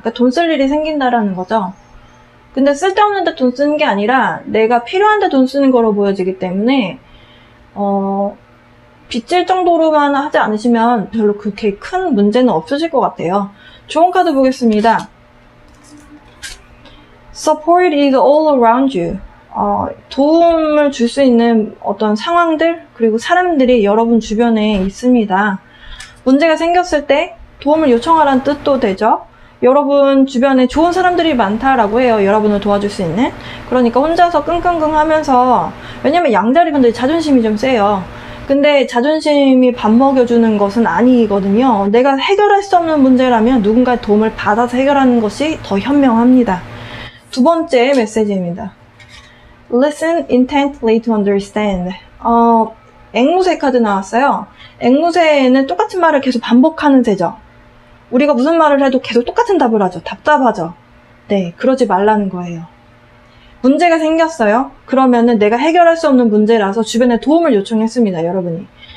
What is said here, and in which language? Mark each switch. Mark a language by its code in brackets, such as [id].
[ko] 그러니까 돈 쓸 일이 생긴다라는 거죠. 근데 쓸데없는데 돈 쓰는 게 아니라 내가 필요한데 돈 쓰는 거로 보여지기 때문에 빚질 정도로만 하지 않으시면 별로 그렇게 큰 문제는 없으실 것 같아요. 좋은 카드 보겠습니다. [en] Support is all around you. [ko] 도움을 줄 수 있는 어떤 상황들 그리고 사람들이 여러분 주변에 있습니다. 문제가 생겼을 때 도움을 요청하라는 뜻도 되죠. 여러분 주변에 좋은 사람들이 많다라고 해요. 여러분을 도와줄 수 있는. 그러니까 혼자서 끙끙끙 하면서, 왜냐면 양자리 분들이 자존심이 좀 세요. 근데 자존심이 밥 먹여주는 것은 아니거든요. 내가 해결할 수 없는 문제라면 누군가의 도움을 받아서 해결하는 것이 더 현명합니다. 두 번째 메시지입니다. [en] Listen intently to understand. [ko] 앵무새 카드 나왔어요. 앵무새는 똑같은 말을 계속 반복하는 새죠. 우리가 무슨 말을 해도 계속 똑같은 답을 하죠. 답답하죠. 네, 그러지 말라는 거예요. 문제가 생겼어요. 그러면은 내가 해결할 수 없는 문제라서 주변에 도움을 요청했습니다. 여러분이.